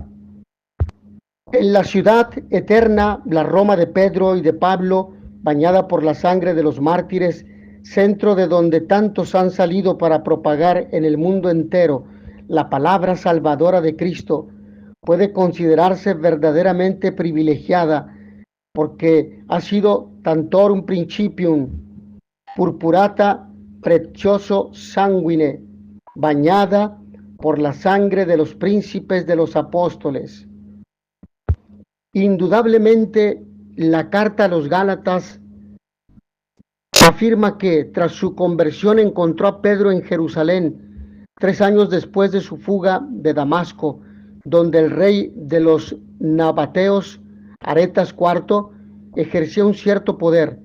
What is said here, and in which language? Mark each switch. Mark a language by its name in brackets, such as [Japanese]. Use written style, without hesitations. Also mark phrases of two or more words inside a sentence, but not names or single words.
[Spanish] En la ciudad eterna, la Roma de Pedro y de Pablo, bañada por la sangre de los mártires, centro de donde tantos han salido para propagar en el mundo entero la palabra salvadora de Cristo, puede considerarse verdaderamente privilegiada, porque ha sido [Latin] tantorum principium, purpurata precioso sanguine, [Spanish] bañada por la sangre de los príncipes de los apóstoles. Indudablemente, la carta a los Gálatas afirma que tras su conversión encontró a Pedro en Jerusalén, 3 años después de su fuga de Damasco, donde el rey de los nabateos, Aretas IV, ejercía un cierto poder.